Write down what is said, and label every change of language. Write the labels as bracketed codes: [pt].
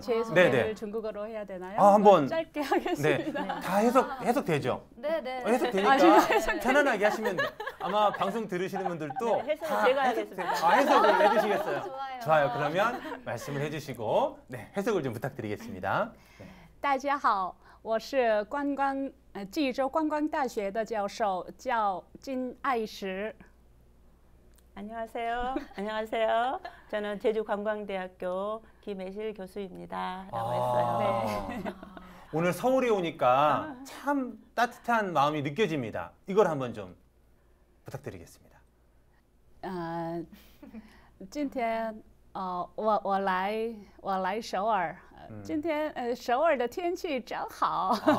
[ko] 제 소개를 중국어로 해야 되나요? 한번 짧게 하겠습니다. 네. 다 해석되죠? 네. 해석되니까 편안하게 하시면 돼요. 아마 방송 들으시는 분들도 해석 제가 하겠습니다. 해석을 해주시겠어요? 좋아요. 그러면 말씀을 해주시고 해석을 좀 부탁드리겠습니다. [zh] 大家好，我是济州观光大学的教授，叫金爱石。 [ko] 안녕하세요. 안녕하세요. 저는 제주관광대학교 김애실 교수입니다. 라고 했어요. 네. 오늘 서울에 오니까 참 따뜻한 마음이 느껴집니다. 이걸 한번 좀 부탁드리겠습니다. [zh] 今天我来首尔，今天首尔的天气真好。